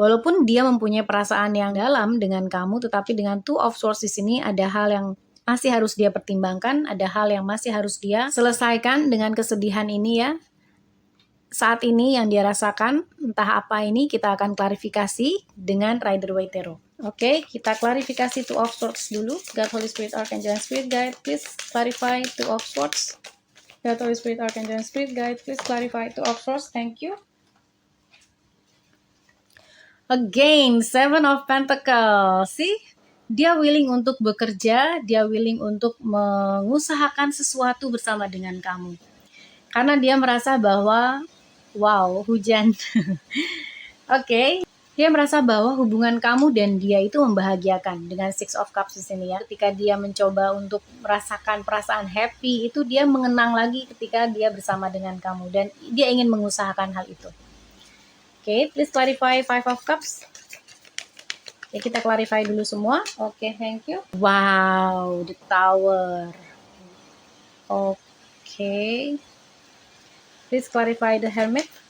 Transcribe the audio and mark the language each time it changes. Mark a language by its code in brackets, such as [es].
[id] Walaupun dia mempunyai perasaan yang dalam dengan kamu, tetapi dengan Two of Swords di sini ada hal yang masih harus dia pertimbangkan, ada hal yang masih harus dia selesaikan dengan kesedihan ini ya. Saat ini yang dia rasakan, entah apa ini, kita akan klarifikasi dengan Rider-Waite Tarot. Oke, kita klarifikasi Two of Swords dulu. [en] God, Holy Spirit, Archangel, and Spirit Guide, please clarify Two of Swords. God, Holy Spirit, Archangel, and Spirit Guide, please clarify Two of Swords. Thank you. Again, Seven of Pentacles. See? [id] Dia willing untuk bekerja, dia willing untuk mengusahakan sesuatu bersama dengan kamu. Karena dia merasa bahwa, wow, hujan. Oke. Dia merasa bahwa hubungan kamu dan dia itu membahagiakan dengan Six of Cups di sini ya. Ketika dia mencoba untuk merasakan perasaan happy, itu dia mengenang lagi ketika dia bersama dengan kamu dan dia ingin mengusahakan hal itu. [en] Oke, please clarify Five of Cups. [id] Ya, kita clarify dulu semua. Oke, [en] thank you. [id] Wow, the Tower. [en] Oke. Please clarify the Hermit.